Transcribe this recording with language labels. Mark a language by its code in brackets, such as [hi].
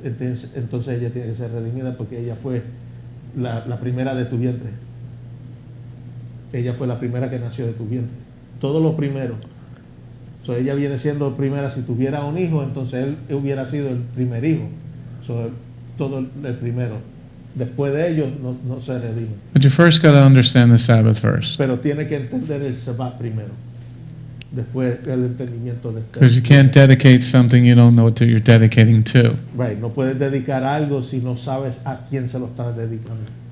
[es] Entonces ella tiene que ser redimida porque ella fue la primera de tu vientre. Ella fue la primera que nació de tu vientre. Todo lo primero. So, ella viene siendo primera. Si tuviera un hijo, entonces él hubiera sido el primer hijo. So, todo el primero. Después de ellos no se redime. [en] But you first got to understand the Sabbath first. [es] Pero tiene que entender el Shabbat primero. Después el entendimiento de [en] Because you can't dedicate something you don't know what you're dedicating to. Right. [es] No puedes dedicar algo si no sabes a quién se lo estás dedicando.